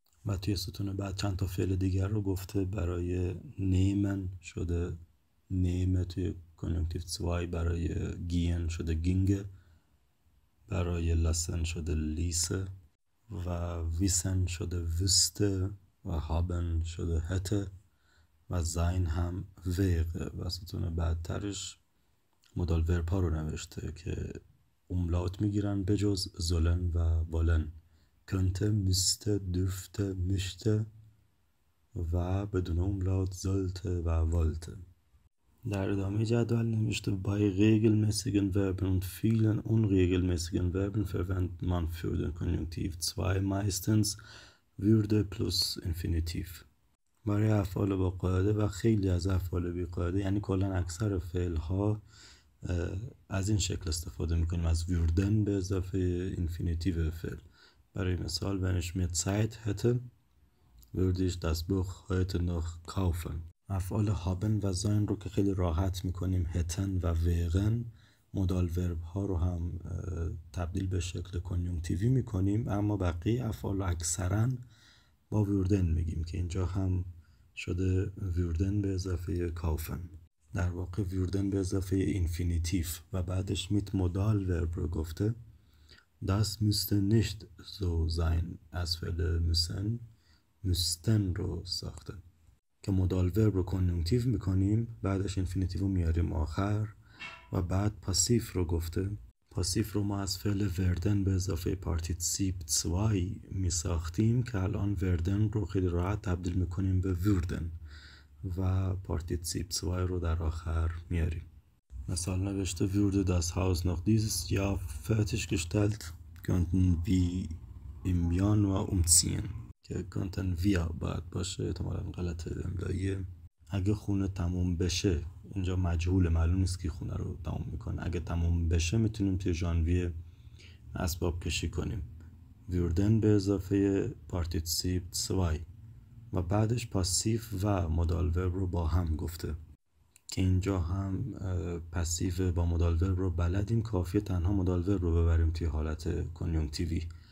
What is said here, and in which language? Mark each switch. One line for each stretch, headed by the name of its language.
Persian: و توی ستون بعد چند تا فعل دیگر رو گفته. برای نیمن شده نیمه توی کنیوکتیو 2، برای گین شده گینگه، برای لسن شده لیسه و ویسن شده وسته و هابن شده هته و زین هم ویقه. و ستون بعدترش مدال ورپا رو نوشته که املاوت میگیرن به جز زولن و والن، کنته، میسته، دürfte، میشته و بدون املاوت زلته و والته. در ادامه جدول نوشته
German: bei regelmäßigen Verben und vielen unregelmäßigen Verben verwendet man für den Konjunktiv 2 meistens Würde plus Infinitiv.
Persian: برای افعال با قاعده و خیلی از افعال بی قاعده، یعنی کلا اکثر فعل ها از این شکل استفاده میکنیم، از würden به اضافه اینفینیتیو فعل.
German: برای مثال wenn ich mehr Zeit hätte würde ich das Buch heute noch kaufen.
Persian: افعال haben و sein رو که خیلی راحت میکنیم hätten و wären، مدال ورب ها رو هم تبدیل به شکل کنیونکتیوی میکنیم، اما بقیه افعال اکثرا با würden میگیم که اینجا هم شده würden به اضافه kaufen. در واقع würden به اضافه اینفینیتیف و بعدش میت مدال ورب رو گفته.
German: das müsste nicht so sein
Persian: از فعل müssen müssten رو ساخته که مدال ورب رو کنیونکتیو میکنیم، بعدش اینفینیتیو رو میاریم آخر. و بعد پاسیف رو گفته. پاسیف رو ما از فعل وردن به اضافه پارتیسیپ 2 میساختیم که الان وردن رو خیلی راحت تبدیل میکنیم به وردن و پارتیسیپ 2 رو در آخر میاریم. مثال نوشته
German: würde das Haus noch dieses Jahr fertiggestellt könnten wir im Januar umziehen،
Persian: که کانتن ویا باید باشه، احتمالاً غلط املاییه. اگه خونه تموم بشه، اینجا مجهول، معلوم نیست کی خونه رو تموم میکنه. اگه تموم بشه میتونیم توی ژانویه اسباب کشی کنیم. ویردن به اضافه پارتیسیپ 2 و بعدش پاسیف و مودال ورب رو با هم گفته که اینجا هم پسیو با مودال ورب رو بلدیم، کافیه تنها مودال ورب رو ببریم توی حالت کنیونکتیوی.